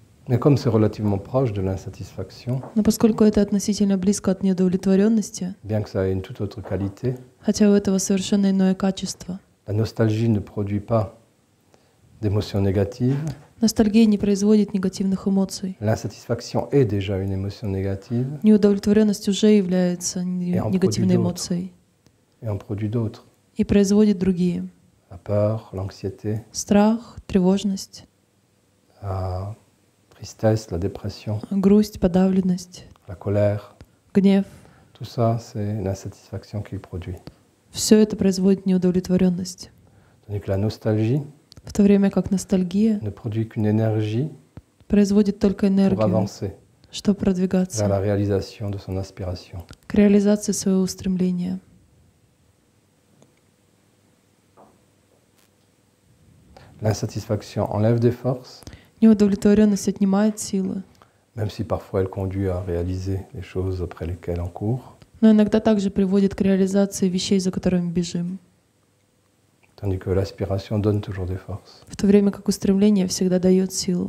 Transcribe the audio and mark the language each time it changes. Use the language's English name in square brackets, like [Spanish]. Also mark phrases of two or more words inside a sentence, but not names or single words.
[French] Mais comme c'est relativement proche de l'insatisfaction, [Russian] Но поскольку это относительно близко от неудовлетворенности, [French] bien que ça ait une toute autre qualité, [Russian] хотя у этого совершенно иное качество, [French] la nostalgie ne produit pas d'émotions négatives. [Russian] ностальгия не производит негативных эмоций. [French] L'insatisfaction est déjà une émotion négative [Russian] Неудовлетворенность уже является [French] en [Russian] негативной [French] produit [Russian] эмоцией [French] et en produit d'autres. [Russian] и производит другие. [French] La peur, l'anxiété, [Russian] Страх, тревожность, [French] la tristesse, la dépression, [Russian] грусть, подавленность, [French] la colère, [Russian] гнев. [French] tout ça, c'est l'insatisfaction qu'il produit. [Russian] Все это производит неудовлетворенность. [French] Tandis que la nostalgie [Russian] В то время как ностальгия [French] ne produit qu'une énergie [Russian] производит только [French] pour [Russian] энергию, [French] avancer [Russian] чтобы [French] vers la [Russian] продвигаться [French] réalisation de son aspiration. [Russian] к реализации своего устремления. [French] L'insatisfaction enlève des forces, [Russian] Неудовлетворенность отнимает силы, [French] même si parfois elle conduit à réaliser les choses après lesquelles on court. [Russian] но иногда также приводит к реализации вещей, за которыми бежим. [French] Tandis que l'aspiration donne toujours des forces. [Russian] В то время как устремление всегда дает силу.